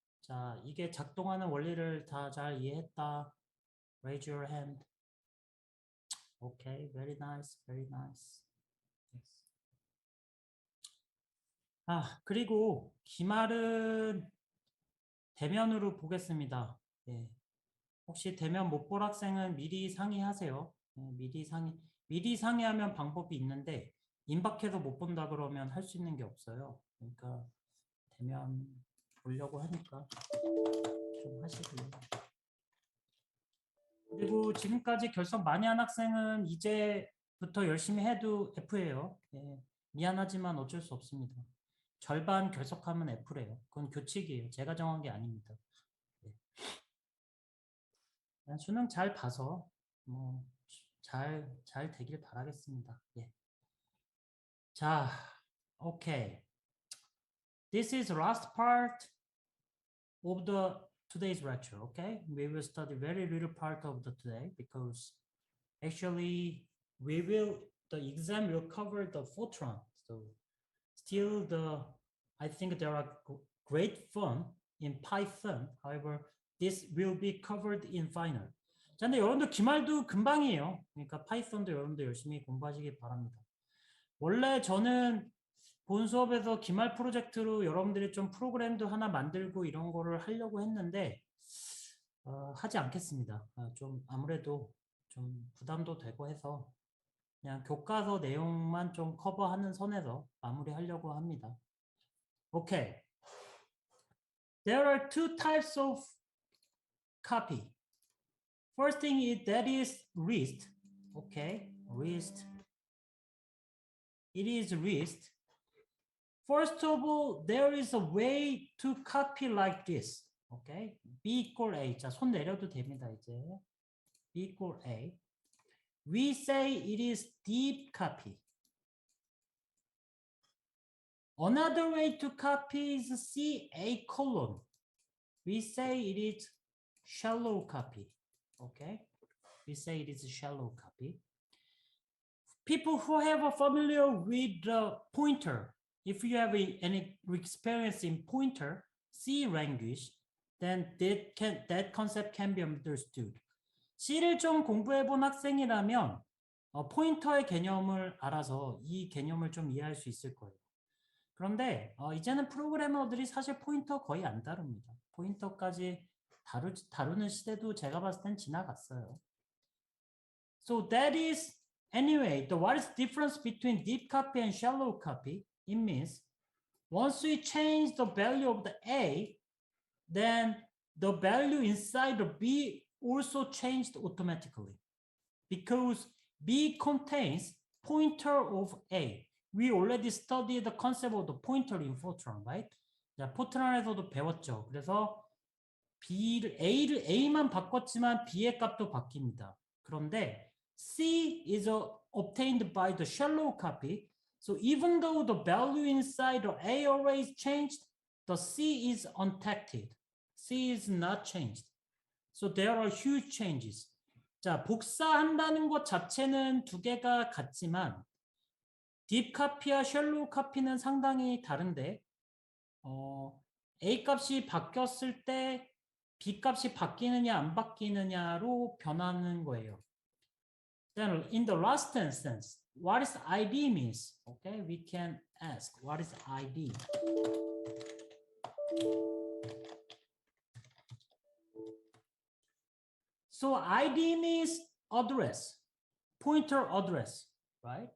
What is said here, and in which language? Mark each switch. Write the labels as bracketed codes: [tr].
[ko] 자, 이게 작동하는 원리를 다 잘 이해했다. [en] Raise your hand. Okay, very nice, very nice. Yes. [ko] 그리고 기말은 대면으로 보겠습니다. 예. 혹시 대면 못 볼 학생은 미리 상의하세요. 예, 미리 상의하면 방법이 있는데 임박해서 못 본다 그러면 할 수 있는 게 없어요. 그러니까 대면 보려고 하니까 좀 하시고요. 그리고 지금까지 결석 많이 한 학생은 이제부터 열심히 해도 F예요. 예, 미안하지만 어쩔 수 없습니다. 절반 결석하면 F래요. 그건 규칙이에요. 제가 정한 게 아닙니다. 예. 수능 잘 봐서 잘 되길 바라겠습니다. 예. 자, okay. [en] This is last part of the today's lecture. Okay, we will study very little part of the today because actually the exam will cover the Fortran. So still I think there are great fun in Python. However, this will be covered in final. [ko] 자, 근데 여러분들 기말도 금방이에요. 그러니까 파이썬도 여러분들 열심히 공부하시기 바랍니다. 원래 저는 본 수업에서 기말 프로젝트로 여러분들이 좀 프로그램도 하나 만들고 이런 거를 하려고 했는데 하지 않겠습니다. 좀 아무래도 좀 부담도 되고 해서 그냥 교과서 내용만 좀 커버하는 선에서 마무리하려고 합니다. [en] Okay. There are two types of copy. First thing is that is REST. Okay, REST. It is REST. First of all, there is a way to copy like this. Okay, B equal A. [ko] 자, 손 내려도 됩니다, 이제. [en] B equal A. We say it is deep copy. Another way to copy is C A colon. We say it is shallow copy. Okay, we say it is shallow copy. People who have a familiar with the pointer, if you have any experience in pointer C language, then that concept can be understood. [ko] C를 좀 공부해본 학생이라면 포인터의 개념을 알아서 이 개념을 좀 이해할 수 있을 거예요. 그런데 이제는 프로그래머들이 사실 포인터 거의 안 다룹니다. 포인터까지 다루는 시대도 제가 봤을 땐 지나갔어요. [en] So that is anyway, what is the difference between deep copy and shallow copy? It means once we change the value of the A, then the value inside the B also changed automatically because B contains pointer of A. We already studied the concept of the pointer in Fortran, right? [ko] 자, 포트란에서도 배웠죠. 그래서 A만 바꿨지만 B의 값도 바뀝니다. 그런데 [en] C is obtained by the shallow copy. So even though the value inside the A array is changed, the C is untacted. C is not changed. So there are huge changes. [ko] 자, 복사한다는 것 자체는 두 개가 같지만 딥 카피와 셜로우 카피는 상당히 다른데 A 값이 바뀌었을 때 B 값이 바뀌느냐 안 바뀌느냐로 변하는 거예요. [en] Then in the last instance, what is ID means? Okay, we can ask what is ID? So ID means address, pointer address, right?